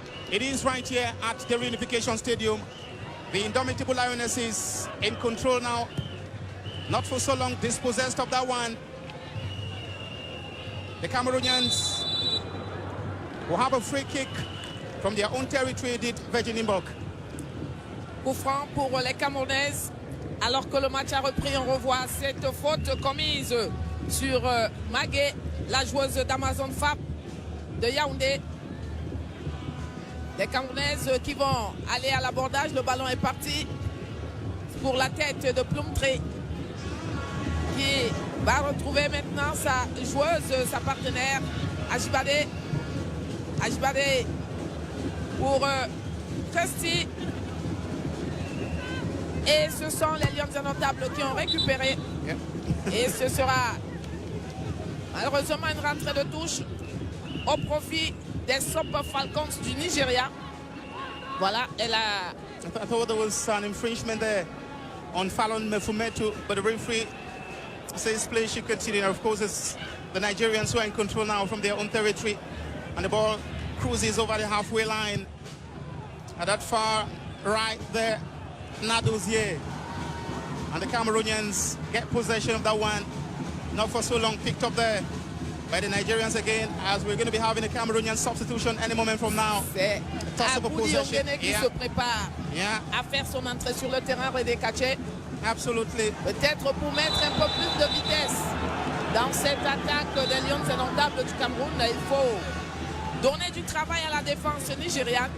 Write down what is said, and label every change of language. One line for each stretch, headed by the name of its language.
English: It is right here at the Reunification Stadium. The indomitable Lionesses in control now. Not for so long dispossessed of that one. The Cameroonians will have a free kick from their own territory, did Vigilibok.
French: Coup franc pour les Camerounaises. Alors que le match a repris, on revoit cette faute commise sur Magué, la joueuse d'Amazon Fab de Yaoundé. Les Camerounaises qui vont aller à l'abordage. Le ballon est parti pour la tête de Plumtree, qui va retrouver maintenant sa joueuse, sa partenaire, Ajibade. Ajibade pour Christy. Et ce sont les Lions indomptables qui ont récupéré. Et ce sera malheureusement une rentrée de touche au profit des Super Falcons du Nigeria. Voilà, elle a...
English: I thought there was an infringement there on Fallon Mefumetu, but the referee Says play should continue. Of course, it's the Nigerians who are in control now from their own territory. And the ball cruises over the halfway line. At that far right there, Nadozie. And the Cameroonians get possession of that one. Not for so long, picked up there by the Nigerians again, as we're going to be having a Cameroonian substitution any moment from now.
French: C'est Aboudi Ongene qui se prépare à faire son entrée sur le terrain, Redé Kaché.
English: Absolutely.
French: Peut-être pour mettre un peu plus de vitesse dans cette attaque des Lions indomptables du Cameroun. Il faut donner du travail à la défense nigériane.